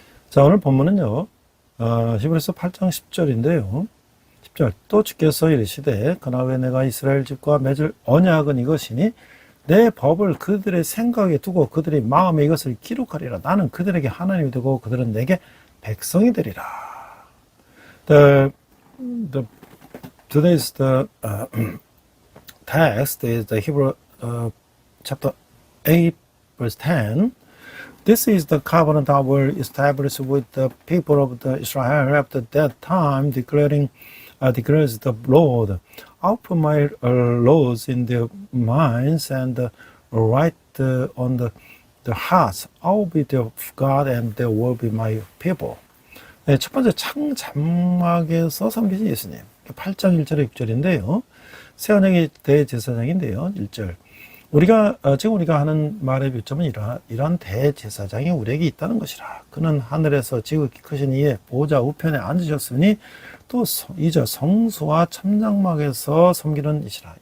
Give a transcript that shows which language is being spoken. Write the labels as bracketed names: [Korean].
[Korean] 자, 오늘 본문은요, 히브리서 8장 10절인데요. 10절, 또 주께서 이르시되 그날에 내가 이스라엘 집과 맺을 언약은 이것이니 내 법을 그들의 생각에 두고 그들의 마음에 이것을 기록하리라. 나는 그들에게 하나님이 되고 그들은 내게 백성이 되리라. [English] Today's text is the Hebrew chapter 8 verse 10. This is the covenant I will establish with the people of the Israel after that time, declares the Lord. I'll put my laws in their minds and write on the hearts. I'll be their God and they will be my people. [Korean] 네, 첫 번째 창자막에서 섬기신 예수님. 8장 1절에 6절인데요. 새 언약의 대제사장인데요. 1절. 지금 우리가 하는 말의 요점은 이러한 대제사장이 우리에게 있다는 것이라. 그는 하늘에서 지극히 크신 이의 보좌 우편에 앉으셨으니 또 이제 성소와 참장막에서 섬기는 이시라.